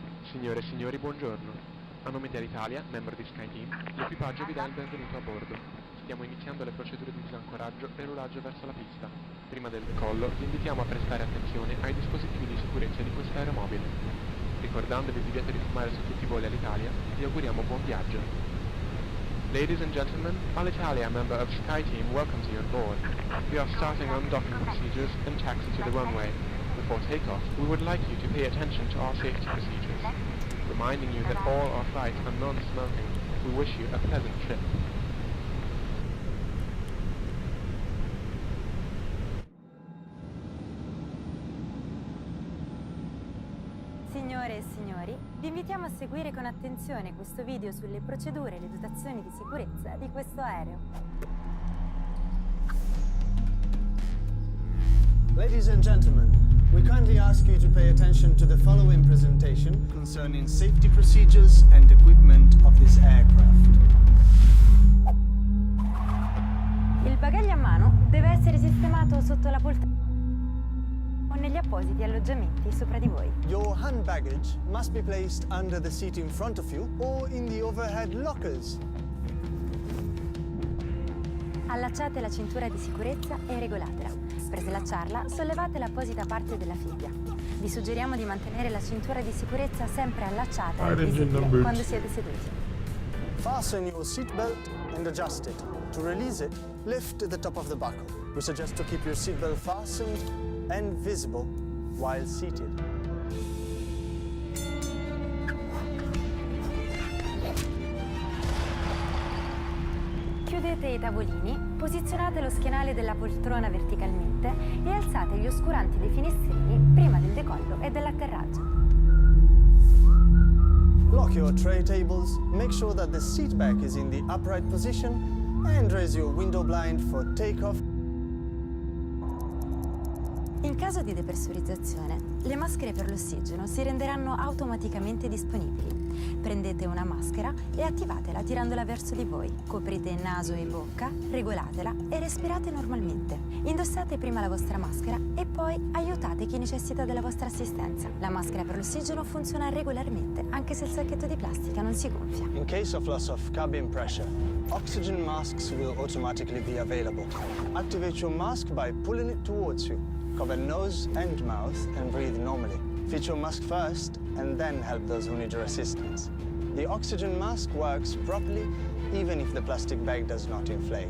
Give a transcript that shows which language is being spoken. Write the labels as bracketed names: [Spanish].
[Italian] Signore e signori, buongiorno. A nome di Alitalia, membro di SkyTeam, l'equipaggio vi dà il benvenuto a bordo. Stiamo iniziando le procedure di disancoraggio e rollaggio verso la pista. Prima del decollo, vi invitiamo a prestare attenzione ai dispositivi di sicurezza di questo aeromobile. Ricordandovi il divieto di fumare su tutti i voli Alitalia, vi auguriamo buon viaggio. [English] Ladies and gentlemen, Alitalia, member of SkyTeam, welcomes you on board. We are starting undocking procedures and taxi to the runway. Before takeoff, we would like you to pay attention to our safety procedures. Reminding you that all our flights are non-smoking. We wish you a pleasant trip. [Italian] signori, vi invitiamo a seguire con attenzione questo video sulle procedure e le dotazioni di sicurezza di questo aereo. [English] Ladies and gentlemen, we kindly ask you to pay attention to the following presentation concerning safety procedures and equipment of this aircraft. [Italian] Il bagaglio a mano deve essere sistemato sotto la poltrona o negli appositi alloggiamenti sopra di voi. [English] Your hand baggage must be placed under the seat in front of you or in the overhead lockers. [Italian] Allacciate la cintura di sicurezza e regolatela. Per slacciarla, sollevate l'apposita parte della fibbia. Vi suggeriamo di mantenere la cintura di sicurezza sempre allacciata e visibile quando siete seduti. [English] Fasten your seatbelt and adjust it. To release it, lift the top of the buckle. We suggest to keep your seatbelt fastened and visible while seated. [Italian] Chiudete i tavolini, posizionate lo schienale della poltrona verticalmente e alzate gli oscuranti dei finestrini prima del decollo e dell'atterraggio. [English] Lock your tray tables, make sure that the seat back is in the upright position, and raise your window blind for takeoff. [Italian] In caso di depressurizzazione, le maschere per l'ossigeno si renderanno automaticamente disponibili. Prendete una maschera e attivatela tirandola verso di voi. Coprite il naso e bocca, regolatela e respirate normalmente. Indossate prima la vostra maschera e poi aiutate chi necessita della vostra assistenza. La maschera per l'ossigeno funziona regolarmente, anche se il sacchetto di plastica non si gonfia. [English] In case of loss of cabin pressure, oxygen masks will automatically be available. Activate your mask by pulling it towards you. Cover nose and mouth and breathe normally. Fit your mask first and then help those who need your assistance. The oxygen mask works properly even if the plastic bag does not inflate.